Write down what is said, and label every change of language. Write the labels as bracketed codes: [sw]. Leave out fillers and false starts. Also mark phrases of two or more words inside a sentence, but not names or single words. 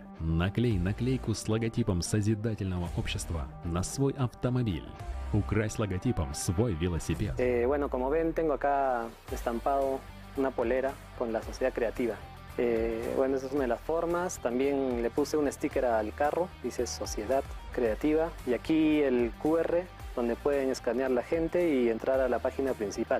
[ru] Наклей наклейку с логотипом созидательного общества на свой автомобиль. Укрась логотипом свой велосипед. [es] Bueno, como ven, tengo acá estampado una polera con la sociedad creativa. Bueno, esa es una de las formas. También le puse un sticker al carro, dice Sociedad Creativa. Y aquí el QR, donde pueden escanear la gente y entrar a la página principal.